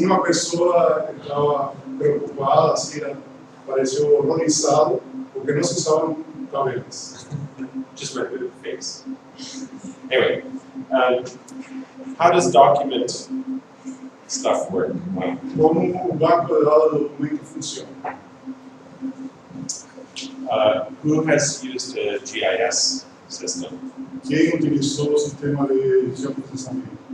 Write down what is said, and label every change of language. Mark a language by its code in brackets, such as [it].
[pt] Uma pessoa estava preocupada, assim, pareceu horrorizado, porque não se usavam tabelas. [en] Just right with the face. Anyway, how does document stuff work? [pt] Como o banco de dados do documento funciona? [en] Who has used a GIS system? [pt] Quem utilizou o sistema de geoprocessamento?